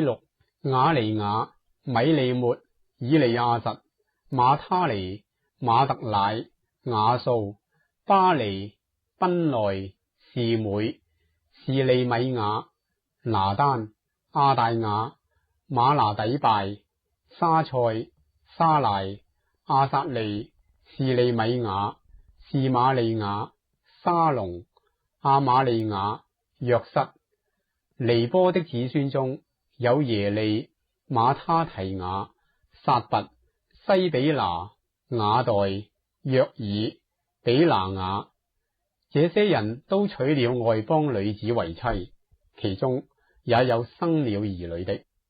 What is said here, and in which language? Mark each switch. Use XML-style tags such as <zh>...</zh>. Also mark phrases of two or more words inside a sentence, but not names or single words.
<zh>錄、雅尼雅、米利末、以利亞實、馬他尼、馬特乃、雅素、巴尼、賓內、示每、示利米雅、拿單、亞大雅、馬拿底拜、沙塞、沙賴、亞撒利、示利米雅、示瑪利雅、沙龍、亞瑪利雅、約瑟。尼波的子孫中有耶利、馬他提雅、撒拔、西比拿、雅代、約爾、比拿雅。這些人都娶了外邦女子為妻，其中也有生了兒女的。</zh>